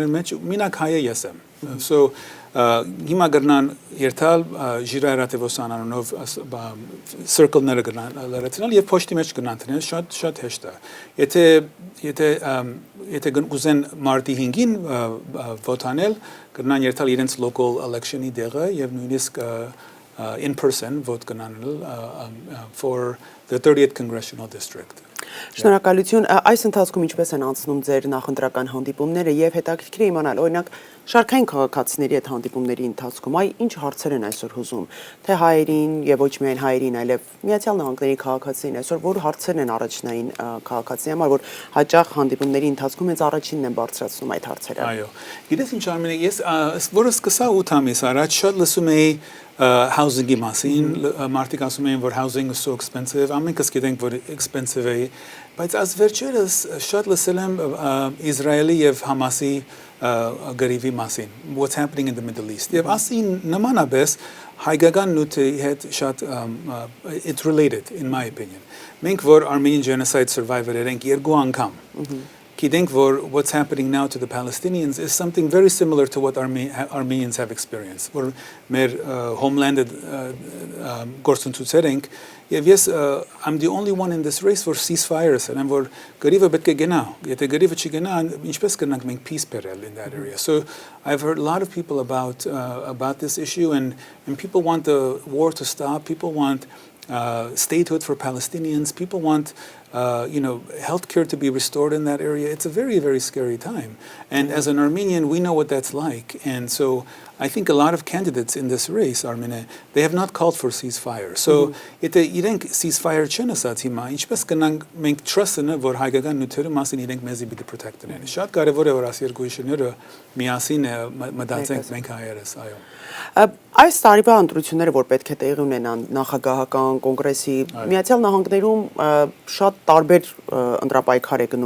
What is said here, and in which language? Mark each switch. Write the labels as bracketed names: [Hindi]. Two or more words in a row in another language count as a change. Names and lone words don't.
[Armenian] մեջ մինակ հայը ես եմ։ So հիմա գրնան երթալ Jirairatevosyan անունով circle-ները գրնան լրացնել եւ փոստի մեջ գրնան տնել շատ հեշտ է։ Եթե գուզեն մարտի 5-ին votaնել գրնան երթալ իրենց [English] local election- [Armenian] ի դեղը եւ նույնիսկ [English] in person vote [Armenian] կնանել [English] for the 30th congressional district. [Armenian] Շնորհակալություն, այս ընթացքում ինչպես են անցնում ձեր նախընտրական հանդիպումները եւ հետաքրքիր է իմանալ, օրինակ շարքային քաղաքացիների այդ հանդիպումների ընթացքում ինչ հարցեր են այսօր հուզում, թե հայերին եւ ոչ միայն հայերին, այլև Միացյալ Նահանգների քաղաքացիներին այսօր որ հարցերն են առաջնային քաղաքացիների համար, որ հաճախ հանդիպումների ընթացքում հենց առաջինն են բարձրացնում այդ հարցերը։ Այո։ Գիտես ինչ Արմենիա, ես որը սկսա 8 ամիս առաջ շատ լսում էի housing-ի մասին, մարդիկ ասում էին, որ [English] housing is so expensive, [Armenian] ամենքս գիտենք, որ expensive է, բայց այս վերջերս շատ լսել եմ Իսրայելի եւ Համասի գրիվի մասին, [English] what's happening in the Middle East. [Armenian] Եվ ասին նմանապես հայկական նյութի հետ շատ [English] it's related in my opinion. [Armenian] Մենք որ [English] Armenian genocide survivor- [Armenian] եր ենք երկու անգամ. Գիտենք որ [English] what's happening now to the Palestinians is something very similar to what Armenians have experienced. [Armenian] Որ մեր homeland գործընթացեր ենք եւ ես [English] I'm the only one in this race for ceasefires and [Armenian] որ գրիվը պետք է գնա. Եթե գրիվը չգնա, ինչպես կնանք մենք peace բերել [English] in that area. So I've heard a lot of people about this issue and people want the war to stop. People want statehood for Palestinians. People want healthcare to be restored in that area. It's a very, very scary time. And as an Armenian, we know what that's like. And so I think a lot of candidates in this race, Armenia, they have not called for ceasefire. [Armenian] So իրենք ceasefire չեն ասած հիմա, ինչպես կնանք մենք trust-ը, որ հայկական նյութերը մասին իրենք մեզի պիտի protect-են։ Շատ կարևոր է որ այս երկու իշխանները միասին մտածենք մենք հայերս, այո։ Այս տարիվա ընտրությունները, որ պետք է տեղի ունենան նախագահական կոնգրեսի, Միացյալ Նահանգներում շատ տարբեր ընտրապայքար է գնում